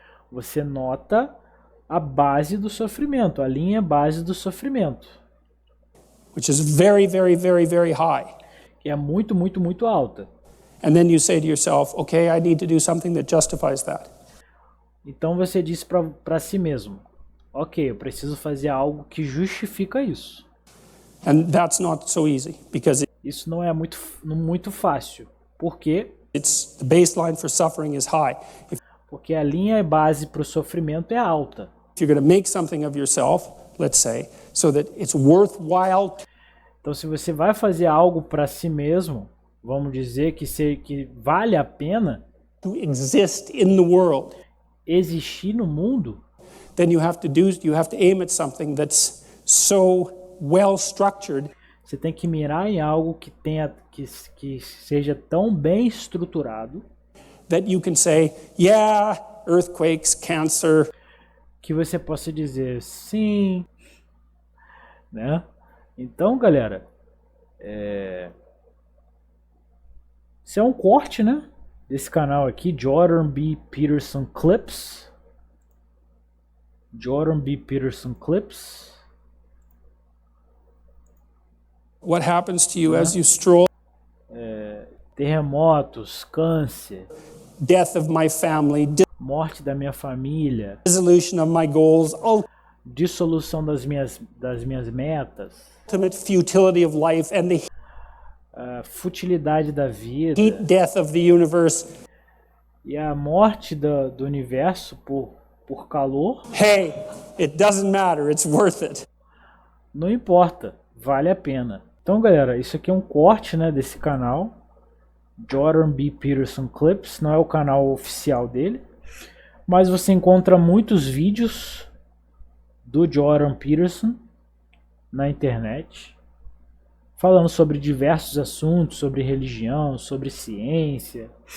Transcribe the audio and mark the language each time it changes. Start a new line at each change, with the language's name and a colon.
Portuguese: Você nota a base do sofrimento, a linha base do sofrimento,
English: Which is very, very, very, very high.
Portuguese: que é muito, muito, muito alta.
English: And then you say to yourself, okay, I need to do something that justifies that.
Portuguese: Então você diz para si mesmo: ok, eu preciso fazer algo que justifica isso.
English: And that's not so easy because
Portuguese: Isso não é muito fácil. Por quê?
English: the baseline for suffering is high. If
Portuguese: Porque a linha base para o sofrimento é alta.
English: you're going to make something of yourself, let's say, so that it's worthwhile
Portuguese: Então, se você vai fazer algo para si mesmo, vamos dizer que vale a pena
English: to exist in the world,
Portuguese: existir no mundo,
English: then you have to aim at something that's so well structured
Portuguese: você tem que mirar em algo que seja tão bem estruturado
English: that you can say, yeah, earthquakes, cancer,
Portuguese: que você possa dizer sim, né? Então, galera, isso é um corte, né? Desse canal aqui, Jordan B. Peterson Clips. Jordan B. Peterson Clips.
English: what happens to you as you stroll,
Portuguese: Terremotos, câncer,
English: death of my family,
Portuguese: morte da minha família,
English: dissolution of my goals,
Portuguese: dissolução das minhas metas,
English: ultimate futility of life, and the
Portuguese: a futilidade da vida
English: heat death of the universe.
Portuguese: e a morte do universo por calor,
English: Hey, it doesn't matter, it's worth it.
Portuguese: não importa, vale a pena. Então, galera, isso aqui é um corte, né, desse canal, Jordan B. Peterson Clips, não é o canal oficial dele. mas você encontra muitos vídeos do Jordan Peterson na internet, falando sobre diversos assuntos, sobre religião, sobre ciência.